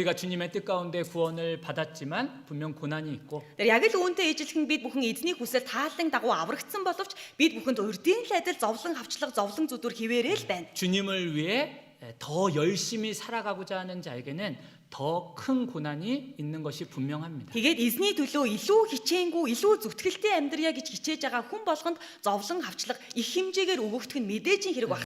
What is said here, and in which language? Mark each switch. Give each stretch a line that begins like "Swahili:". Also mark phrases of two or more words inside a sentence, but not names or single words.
Korean: 우리가 주님의 뜻 가운데 구원을 받았지만 분명 고난이 있고.
Mongolian: Тэр яг л үүнтэй ижилхэн бид бүхэн эзний хүсэл тааллын дагуу аврагдсан боловч бид бүхэнд урдийн л адил зовлон хавчлага зовлон зүдүр хിവэрээ л байна.
Korean: 주님을 위해 더 열심히 살아가고자 하는 자에게는 더 큰 고난이 있는 것이 분명합니다.
Mongolian: Тэгээд эзний төлөө илүү хичээнгүй, илүү зүтгэлтэй амьдрья гэж хичээж байгаа хүн болгонд зовлон хавчлага их хэмжээгээр өгөгдөх нь мэдээж хэрэг байна.